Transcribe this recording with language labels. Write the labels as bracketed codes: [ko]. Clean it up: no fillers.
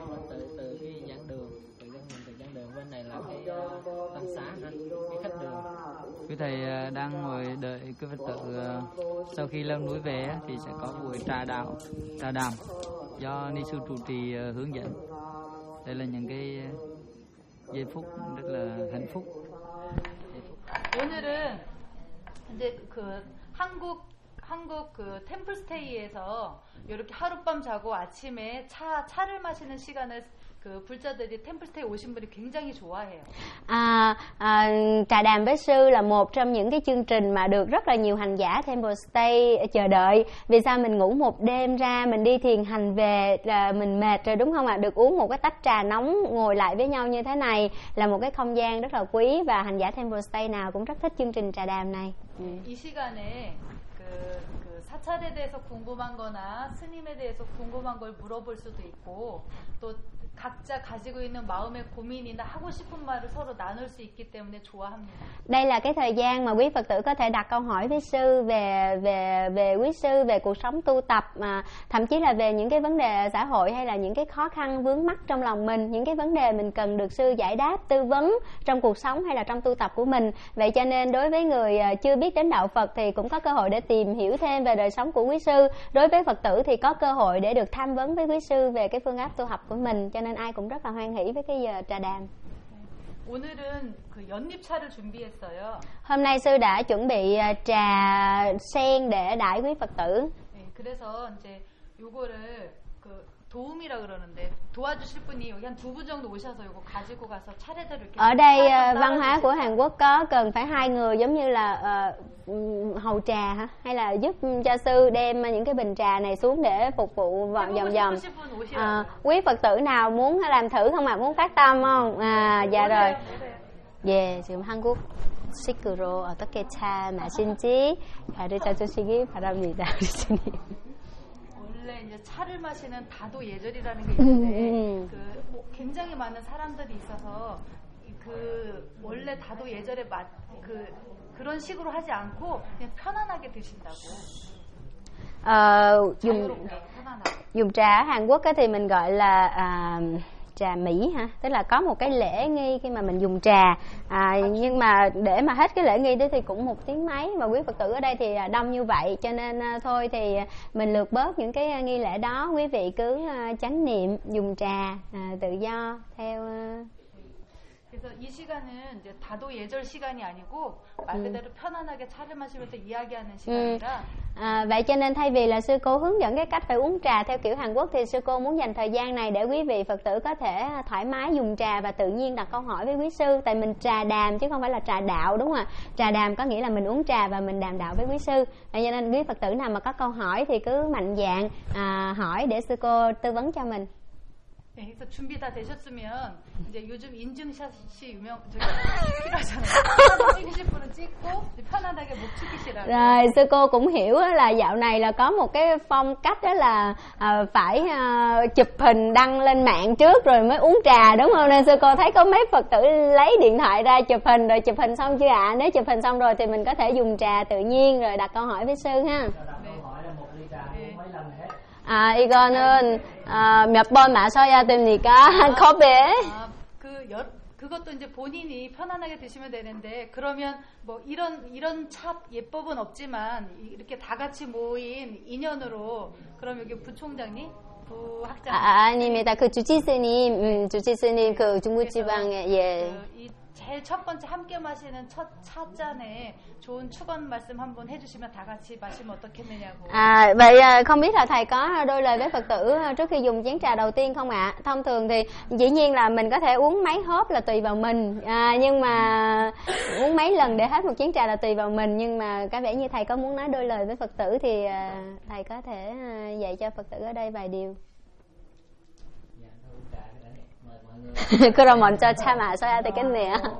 [vi] từ cái giảng đường, từ dân mình từ giảng đường bên này là cái tăng xá, cái khách đường. Quý thầy đang ngồi đợi quý Phật tử sau khi lên núi về thì sẽ có buổi trà đạo, trà đàm do ni sư trụ trì hướng dẫn. Đây là những cái giây phút rất là hạnh phúc. [ko] 오늘은 이제 그 한국 한국 그 템플스테이에서 이렇게 하룻밤 자고 아침에 차 차를 마시는 시간을 그 불자들이 템플스테이 오신 분이 굉장히 좋아해요. [vi] 아, 아, 차 đàm với sư là một trong những cái chương trình mà được rất là nhiều hành giả Templestay chờ đợi. Vì sao mình ngủ một đêm ra, mình đi thiền hành về là mình mệt rồi đúng không ạ? Được uống một cái tách trà nóng, ngồi lại với nhau như thế này là một cái không gian rất là quý và hành giả Templestay nào cũng rất thích chương trình trà đàm này. [ko] 이 시간에 그 사찰에 대해서 궁금한 거나 스님에 대해서 궁금한 걸 물어볼 수도 있고 또 각자 가지고 있는 마음의 고민이나 하고 싶은 말을 서로 나눌 수 있기 때문에 좋아합니다. [vi] Đây là cái thời gian mà quý Phật tử có thể đặt câu hỏi với sư về về quý sư, về cuộc sống tu tập, mà thậm chí là về những cái vấn đề xã hội hay là những cái khó khăn vướng mắc trong lòng mình, những cái vấn đề mình cần được sư giải đáp, tư vấn trong cuộc sống hay là trong tu tập của mình. Vậy cho nên đối với người chưa biết đến đạo Phật thì cũng có cơ hội để tìm hiểu thêm về đời sống của quý sư. Đối với Phật tử thì có cơ hội để được tham vấn với quý sư về cái phương pháp tu học của mình, cho nên ai cũng rất là hoan hỷ với cái giờ trà đàm. [ko] 오늘은 그 연잎차를 준비했어요. [vi] Hôm nay sư đã chuẩn bị trà sen để đãi quý Phật tử. [ko] 네, 그래서 이제 요거를 그 도움이라 그러는데 도와주실 분이 여기 한 두 분 정도 오셔서 요거 가지고 가서 차례대로 이렇게 [vi] Ở đây văn hóa của Hàn Quốc có cần phải hai người giống như là hầu trà hả? Hay là giúp cho sư đem những cái bình trà này xuống để phục vụ vận dòng dòng. Quý Phật tử nào muốn làm thử không ạ? Muốn phát tâm không? À, dạ rồi. Về từ Hàn Quốc. [ko] 시크로 어떻게 차 마신지 가르쳐 주시기 바랍니다. 원래 이제 차를 마시는 다도 예절이라는 게 있는데 그 뭐 굉장히 많은 사람들이 있어서 그 원래 다도 예절에 맞 그 그런 식으로 하지 않고 그냥 편안하게 드신다고. 어, 자유롭게, 차 한국에 [vi] thì mình gọi là trà Mỹ ha, tức là có một cái lễ nghi khi mà mình dùng trà, à, nhưng mà để mà hết cái lễ nghi đó thì cũng một tiếng mấy, mà quý Phật tử ở đây thì đông như vậy cho nên thôi thì mình lược bớt những cái nghi lễ đó, quý vị cứ chánh niệm dùng trà tự do theo. [ko] 그래서 이 시간은 이제 다도 예절 시간이 아니고 말 그대로 편안하게 차를 마시면서 이야기하는 시간이라. [vi] À, vậy cho nên thay vì là sư cô hướng dẫn cái cách phải uống trà theo kiểu Hàn Quốc thì sư cô muốn dành thời gian này để quý vị Phật tử có thể thoải mái dùng trà và tự nhiên đặt câu hỏi với quý sư, tại mình trà đàm chứ không phải là trà đạo đúng không ạ? Trà đàm có nghĩa là mình uống trà và mình đàm đạo với quý sư, cho nên quý Phật tử nào mà có câu hỏi thì cứ mạnh dạn hỏi để sư cô tư vấn cho mình. [ko] 네, 그래서 준비 다 되셨으면 이제 요즘 인증샷이 유명 저기 필요하잖아요. 찍으실 분은 찍고 편안하게 목 축이시라고. [vi] Rồi, sư cô cũng hiểu là dạo này là có một cái phong cách đó là phải chụp hình đăng lên mạng trước rồi mới uống trà đúng không? Nên sư cô thấy có mấy Phật tử lấy điện thoại ra chụp hình rồi chụp hình xong chưa ạ? Nếu chụp hình xong rồi thì mình có thể dùng trà tự nhiên rồi đặt câu hỏi với sư ha. [ko] 아 이거는 몇 번 마셔야 됩니까? 컵에 그 여, 그것도 이제 본인이 편안하게 드시면 되는데 그러면 뭐 이런 이런 차 예법은 없지만 이렇게 다 같이 모인 인연으로 그럼 여기 부총장님 부학장님 아닙니다. 그 주치스님 주치스님 그 중부지방에 예. 그 제일 첫 번째 함께 마시는 첫 차 잔에 좋은 축원 말씀 한번 해주시면 다 같이 마시면 어떻겠느냐고. [vi] 아, vậy không biết là thầy có đôi lời với Phật tử trước khi dùng chén trà đầu tiên không ạ? Thông thường thì dĩ nhiên là mình có thể uống mấy hớp là tùy vào mình, nhưng mà uống mấy lần để hết một chén trà là tùy vào mình, nhưng mà có vẻ như thầy có muốn nói đôi lời với Phật tử thì thầy có thể dạy cho Phật tử ở đây vài điều. Dạ, uống trà đã mời mọi người. [ko] 그럼 먼저 차 마셔야 되겠네요.